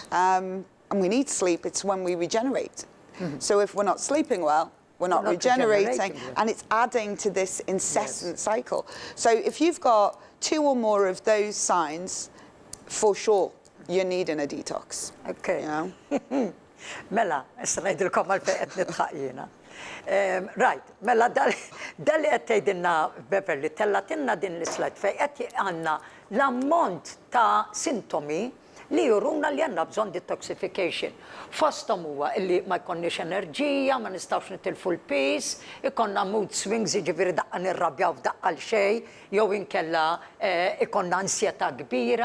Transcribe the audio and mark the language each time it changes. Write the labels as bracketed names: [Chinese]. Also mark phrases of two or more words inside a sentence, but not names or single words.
[English] And we need sleep. It's when we regenerate. So if we're not sleeping well, we're not regenerating, and it's adding to this incessant cycle. So if you've got 2 or more of those signs, for sure, you're needing a detox. Okay. You know? [Maltese] Mela, issa ngħidilkom għalfejn qed nidħaq jiena. Right, mela dal-li qed tgħidilna Beverly tellatilna din l-slide fejn qed għandna l-ammont ta' sintomi li juruna li għandna bżonn detoxification. Fosthom huwa li ma jkollniex enerġija, ma nistgħux nitilfu l-peace, ikonna [English] mood swings, [Maltese] jiġifieri daqqa nirrabjaw f'daqqa l xejn, jew inkella ikonna ansjetà kbira.